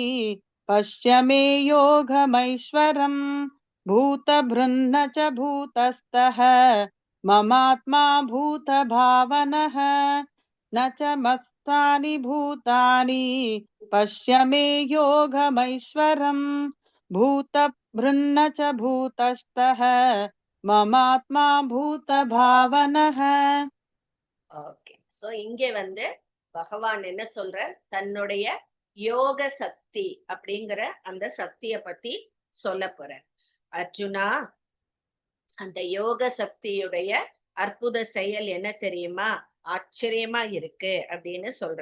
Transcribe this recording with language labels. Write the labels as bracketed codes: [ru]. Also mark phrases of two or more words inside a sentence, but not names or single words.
[sa] पश्य मे योगमैश्वरम् भूतभृन्न च भूतस्थः ममात्मा भूतभावनः न च मत्स्थानि भूतानि पश्य मे योगमैश्वरम् भूतभृन्न च भूतस्थः ममात्मा भूतभावनः. [ta] ஓகே, சோ இங்க வந்து பகவான் என்ன சொல்ற, தன்னுடைய யோக சக்தி அப்படிங்கிற அந்த சக்திய பத்தி சொல்ல போற. அர்ஜுனா, அந்த யோக சக்தியுடைய அற்புத செயல் என்ன தெரியுமா, ஆச்சரியமா இருக்கு அப்படின்னு சொல்ற.